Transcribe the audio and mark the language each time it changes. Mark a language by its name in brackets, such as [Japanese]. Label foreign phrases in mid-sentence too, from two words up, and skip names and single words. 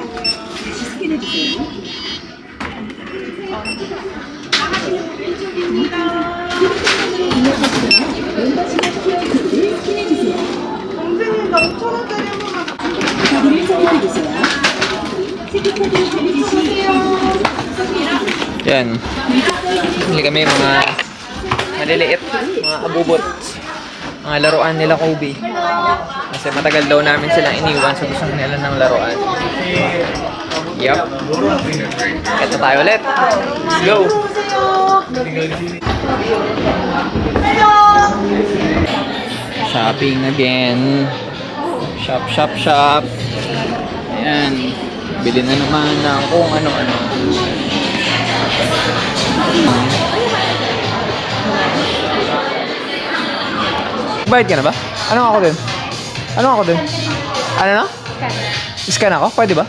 [Korean] 다시 스캔해주세요. 멤버십 QR코드를 스캔해주세요. 동생님 나 5,000원짜리 한 번만 카드를 삽입해주세요. 체크카드 발기 시 [Filipino] Yan. Bili kami mga maliliit, mga abubot. Mga laruan nila Kobe. Kasi matagal daw namin silang iniwan sa gusto nila ng laruan. Yup. Ito tayo ulit. [English] Let's go. Shopping again. Shop, shop, shop. [Filipino] Ayan. Bili na naman ng kung ano-ano. Bayad ka na ba? Ano ako din? Ano ako din? Ano na? Scan ako? Pwede ba?